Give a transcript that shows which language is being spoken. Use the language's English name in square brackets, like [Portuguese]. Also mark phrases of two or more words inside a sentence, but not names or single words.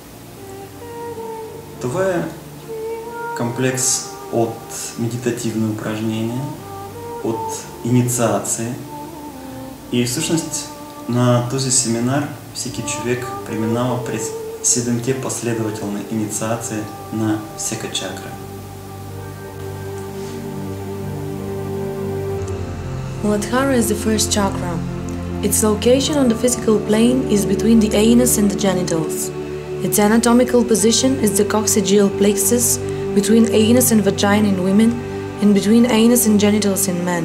[Bulgarian] Това е комплекс от медитативни упражнения, от инициации, и всъщност на този семинар всеки човек преминава през 7 последователни инициации на всяка чакра. [English] Muladhara is the first chakra. Its location on the physical plane is between the anus and the genitals. Its anatomical position is the coccygeal plexus between anus and vagina in women and between anus and genitals in men.